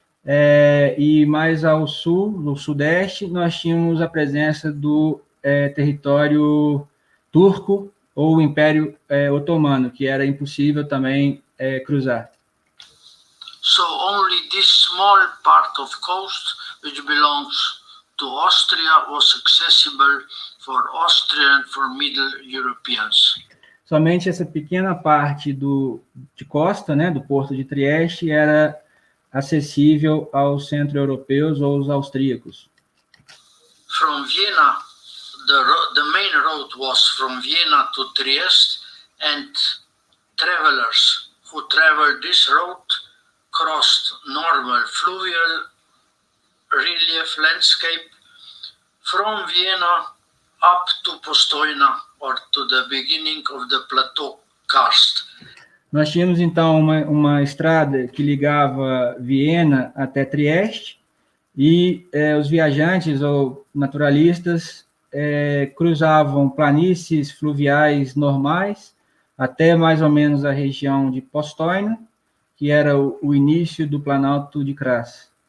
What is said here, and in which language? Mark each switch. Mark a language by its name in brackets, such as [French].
[Portuguese] E mais ao sul, no sudeste, nós tínhamos a presença do território turco ou Império Otomano, que era impossível também cruzar. [English] So only this small part of coast, which belongs to Austria, was accessible for Austrian and for Middle Europeans. [Portuguese] Somente essa pequena parte de costa, né, do porto de Trieste, era acessível aos centro-europeus ou aos austríacos. [English] From Vienna, the main road was from Vienna to Trieste, and travelers who traveled this route crossed normal fluvial relief landscape from Vienna up to Postojna or to the beginning of the plateau karst. [Portuguese] Nós tínhamos, então, uma estrada que ligava Viena até Trieste e os viajantes ou naturalistas cruzavam planícies fluviais normais até mais ou menos a região de Postojna, que era o início do Planalto de Kranjc.